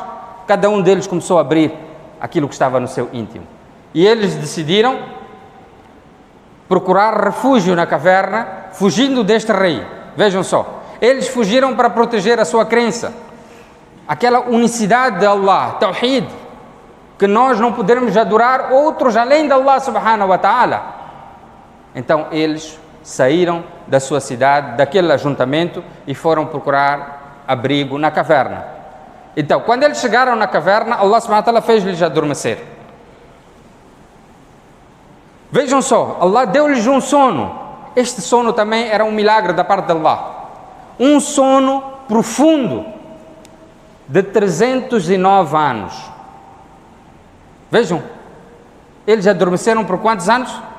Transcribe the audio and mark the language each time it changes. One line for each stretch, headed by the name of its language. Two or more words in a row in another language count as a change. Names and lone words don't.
Portuguese: Cada um deles começou a abrir aquilo que estava no seu íntimo. E eles decidiram procurar refúgio na caverna, fugindo deste rei. Vejam só, eles fugiram para proteger a sua crença, aquela unicidade de Allah, Tawhid, que nós não podemos adorar outros além de
Arabic: الله سبحانه وتعالى.
Portuguese: Então eles saíram da sua cidade, daquele ajuntamento, e foram procurar abrigo na caverna. Então, quando eles chegaram na caverna,
Arabic: الله سبحانه وتعالى
Portuguese: fez-lhes adormecer. Vejam só, Allah deu-lhes um sono. Este sono também era um milagre da parte de Allah. Um sono profundo de 309 anos. Vejam, eles adormeceram por quantos anos?